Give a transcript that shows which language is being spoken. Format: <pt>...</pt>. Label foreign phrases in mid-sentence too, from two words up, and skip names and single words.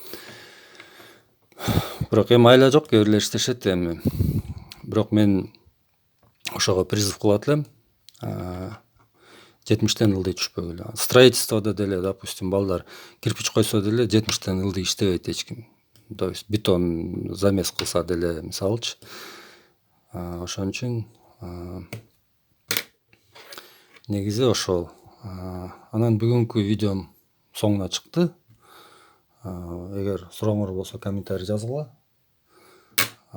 <ky>Бирок эми айла жок, кээ бирлер иштешет эми. Бирок мен ошого призыв кылат элем. 70-тен ылдый түшпөгүлө. Строительстводо деле, допустим, балдар кирпич койсо деле 70-тен ылдый иштебейт эч ким.</ky> <ru>То есть бетон замес</ru> <ky>кылса деле, мисалычы. Ошон үчүн негизи ошол. Анан бүгүнкү видеом соңуна чыкты. Эгер сурооңор болсо комментарий жазгыла.</ky>